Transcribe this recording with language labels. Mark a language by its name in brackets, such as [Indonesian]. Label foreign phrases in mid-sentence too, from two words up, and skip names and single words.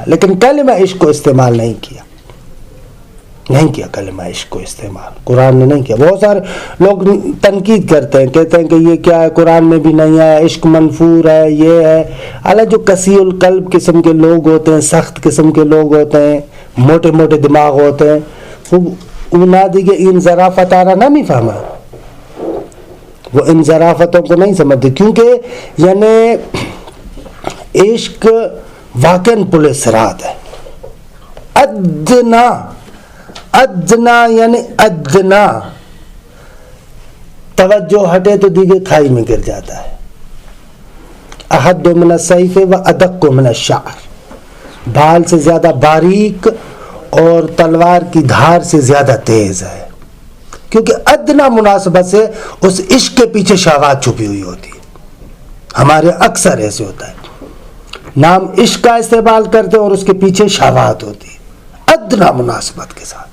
[Urdu] لیکن کلمہ عشق کو استعمال نہیں کیا, نہیں کیا کلمہ عشق کو استعمال, قرآن نے نہیں کیا. بہت سارے لوگ تنقید کرتے ہیں, کہتے ہیں کہ یہ کیا ہے, قرآن میں بھی نہیں ہے, عشق منفور ہے, یہ ہے. حالانکہ جو کثیر القلب قسم کے لوگ ہوتے ہیں, سخت قسم کے لوگ ہوتے ہیں, موٹے موٹے دماغ ہوتے ہیں, وہ [Persian] دیگه این ظرافت آرا نمی فهمه, [Urdu] وہ ان ظرافتوں کو نہیں سمجھتے, کیونکہ یعنی عشق واقعاً پل صراط ہے. ادنا یعنی ادنا توجہ ہٹے تو دیگه کھائی میں گر جاتا ہے. [Arabic] احد من السیف و ادق من الشعر, [Urdu] بال سے زیادہ باریک اور تلوار کی دھار سے زیادہ تیز ہے, کیونکہ ادنا مناسبت سے اس عشق کے پیچھے شہوات چھپی ہوئی ہوتی ہے. ہمارے اکثر ایسے ہوتا ہے, نام عشق کا استعمال کرتے ہیں اور اس کے پیچھے شہوات ہوتی ہے ادنا مناسبت کے ساتھ.